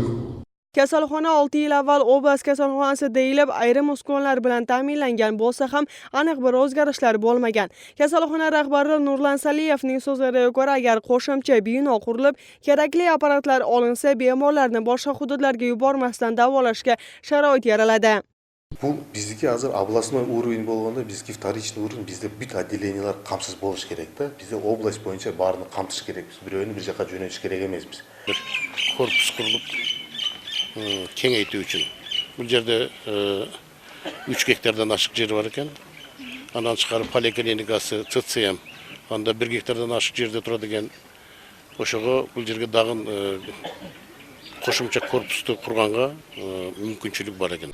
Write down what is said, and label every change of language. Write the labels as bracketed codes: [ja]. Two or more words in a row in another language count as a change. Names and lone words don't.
[uz] Kasalxona 6 yil avval Obas kasalxonasi deyilib, ayrim uskunalar bilan ta'minlangan bo'lsa ham, aniq bir o'zgarishlar bo'lmagan. Kasalxona rahbari Nurlan Saliyevning so'zlariga ko'ra, agar qo'shimcha bino qurilib, kerakli apparatlar olinsa, bemorlarni boshqa hududlarga yubormasdan davolashga sharoit yaraladi. Bu bizdeki hazır [ru] областной уровень [uz] bo'lganda, bizdeki [ru] вторичный уровень, [uz] bizde bütün отделениялар qamsiz bo'lish kerak-da. Bizde oblast bo'yicha barini qamtish kerak. Biz birovini bir yoqqa jo'natish kerak emasmiz. Bir korpus qurilib kengaytirish uchun. Bu yerda 3 gektardan oshiq yer bor ekan. Andan chiqarib poliklinikasi, TC ham. Anda 1 gektardan oshiq yerda turadigan o'shaga bu yerga dag'in qo'shimcha korpusni qurganga mumkinchilik bor ekan.